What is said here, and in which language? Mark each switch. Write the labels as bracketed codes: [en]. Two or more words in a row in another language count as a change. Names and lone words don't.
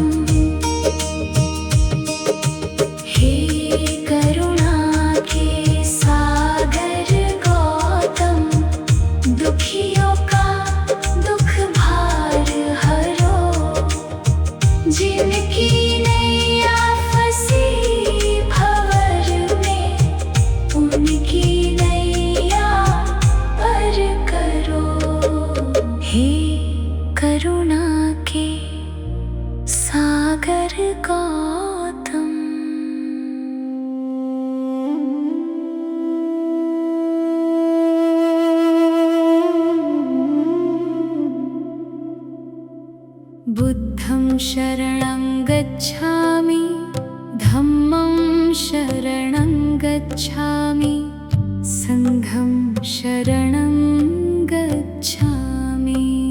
[hi] हे करुणा के सागर गौतम, दुखियों का दुख भार हरो, जिनकी नैया फंसी भंवर में, उनकी नैया पर करो। हे करुणा के सागर गौतम। [pi] बुद्धं शरणं गच्छामि, धम्मं शरणं गच्छामि, संघं शरणं गच्छामि।